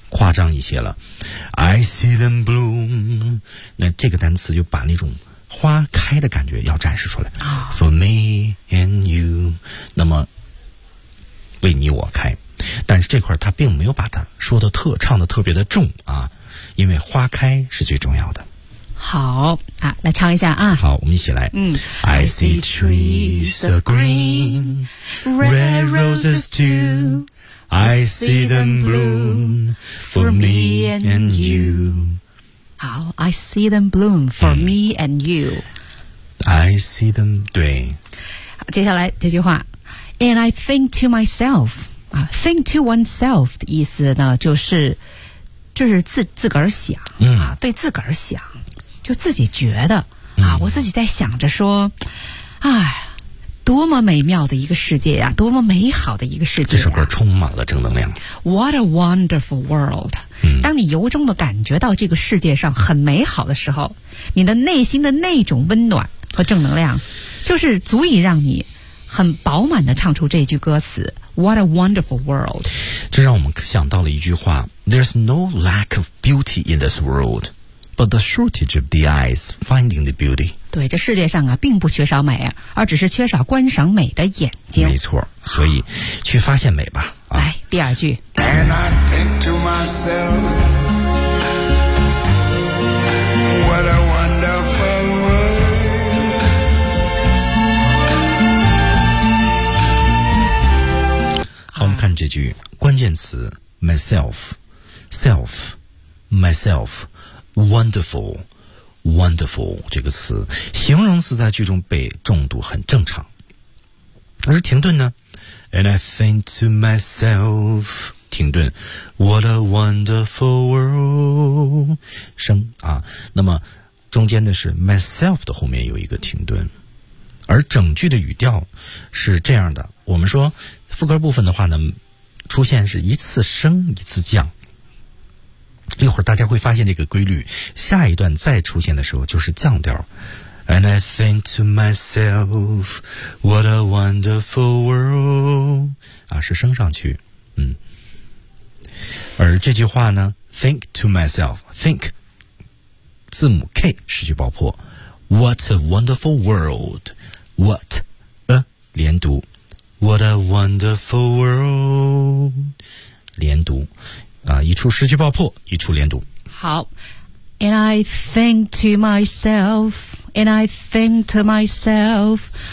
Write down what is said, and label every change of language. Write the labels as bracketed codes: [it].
[zh] 夸张一些了 ， [en] I see them bloom， [zh] 那这个单词就把那种。花开的感觉要展示出来 ， [en] For me and you， [zh] 那么为你我开，但是这块他并没有把它说的唱的特别的重啊，因为花开是最重要的。好啊，来唱一下啊。好，我们一起来。嗯 [en] ，I see trees are green, red roses too. I see them bloom for me and you. 好 ，I see them bloom for me and you.、嗯、I see them 对。 [zh] 接下来这句话 ， [en] And I think to myself [zh] 啊 ，think to oneself 的意思呢，就是自个儿想、嗯、啊，对自个儿想，就自己觉得啊、嗯，我自己在想着说，哎，多么美妙的一个世界呀、啊！多么美好的一个世界、啊！这首歌充满了正能量。 [en] What a wonderful world！、嗯、 [zh] 当你由衷的感觉到这个世界上很美好的时候，你的内心的那种温暖和正能量，就是足以让你很饱满的唱出这句歌词 ： [en] What a wonderful world！ [zh] 这让我们想到了一句话 [en] ：There's no lack of beauty in this world。 But the shortage of the eyes finding the beauty. [zh] 对，这世界上啊，并不缺少美，而只是缺少观赏美的眼睛。没错，所以去发现美吧。啊、来，第二句。 [en] And I think to myself, what a wonderful world. [zh] Hi. 好，我们看这句关键词 myself, self, myself. Wonderful, wonderful 这个词，形容词在句中被重读很正常。而停顿呢 ？ [en] And I think to myself， [zh] 停顿 ， [en] What a wonderful world， [zh] 声啊。那么中间的是 myself 的后面有一个停顿，而整句的语调是这样的。我们说副歌部分的话呢，出现是一次升一次降。一会儿大家会发现这个规律，下一段再出现的时候就是降调。 [en] And I think to myself, what a wonderful world. [zh] 啊，是升上去，嗯。而这句话呢 [en] ，think to myself, think， 字母 K 失去爆破 ，what a wonderful world, what， 连读 ，what a wonderful world， 连读。 [zh] 啊，一处失去爆破，一处连读。 [en] 好 ，And I think to myself, and I think to myself,